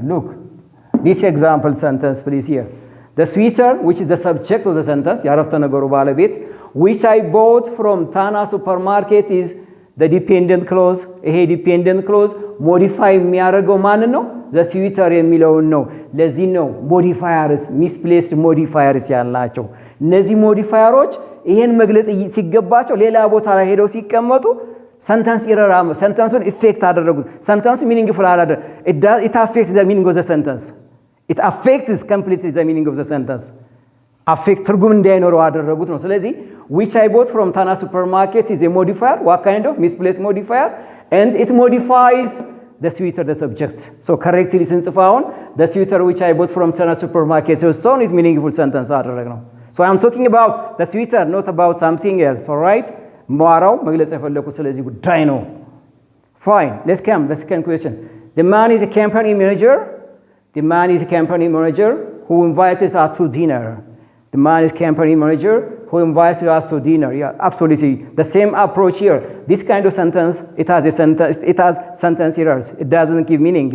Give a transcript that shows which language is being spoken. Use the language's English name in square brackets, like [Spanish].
[English] Look, this example sentence please here. The sweater, which is the subject of the sentence, [Amharic] ያረፍተ ነገሩ ባለቤት, [English] which I bought from Tana supermarket is the dependent clause. [Amharic] ይሄ dependent clause modify የሚያደርገው ማን ነው? the sweater የሚለውን ነው። ለዚህ ነው modifiers, misplaced modifiers ያላቸው። እነዚህ ሞዲፋየሮች ይሄን መግለጽ ሲገባቸው ሌላ ቦታ ላይ ሄደው ሲቀመጡ ሰንተንስ ኢረር ሰንተንሱን ኢፌክት አደረጉት። ሰንተንሱ ሚኒንግፉል አላደረ [English] it affects the meaning of the sentence. It affects completely the meaning of the sentence. affect [Amharic] ትርጉም እንዳይኖረው አደረጉት ነው። ስለዚህ [English] which I bought from Tana supermarket is a modifier. What kind of misplaced modifier? And it modifies the sweater, the subject. So correctly [Amharic] ስንጽፋውን [English] the sweater which I bought from Tana supermarket so is meaningful sentence [Amharic] አደረግ ነው። [English] So I'm talking about the sweater, not about something else, all right? [Amharic] ማራው መግለጽ የፈለኩት ስለዚህ ጉዳይ ነው። [English] Fine. Let's come the second question. The man is a company manager. The man is a company manager who invites us to dinner. The man is company manager who invites us to dinner. Yeah, absolutely. The same approach here. This kind of sentence, it has sentence errors. It doesn't give meaning.